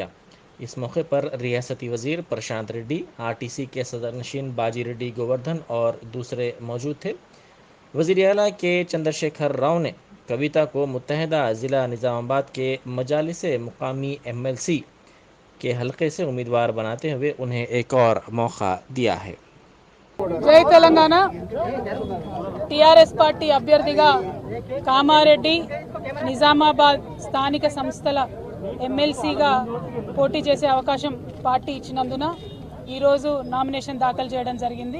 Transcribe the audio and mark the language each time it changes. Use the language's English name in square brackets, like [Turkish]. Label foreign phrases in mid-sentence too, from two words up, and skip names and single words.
[Urdu] اس موقع پر ریاستی وزیر پرشانت ریڈی، آر ٹی سی کے صدر نشین باجی ریڈی گووردھن اور دوسرے موجود تھے۔ وزیر اعلیٰ کے چندر شیکھر راؤ نے کویتا کو متحدہ ضلع نظام آباد کے مجالس مقامی ایم ایل سی کے حلقے سے امیدوار بناتے ہوئے انہیں ایک اور موقع دیا ہے۔ [Telugu] జై తెలంగాణ టీఆర్ఎస్ పార్టీ అభ్యర్థిగా కామారెడ్డి నిజామాబాద్ స్థానిక సంస్థల ఎమ్మెల్సీగా పోటీ చేసే అవకాశం పార్టీ ఇచ్చినందున ఈరోజు నామినేషన్ దాఖలు చేయడం జరిగింది।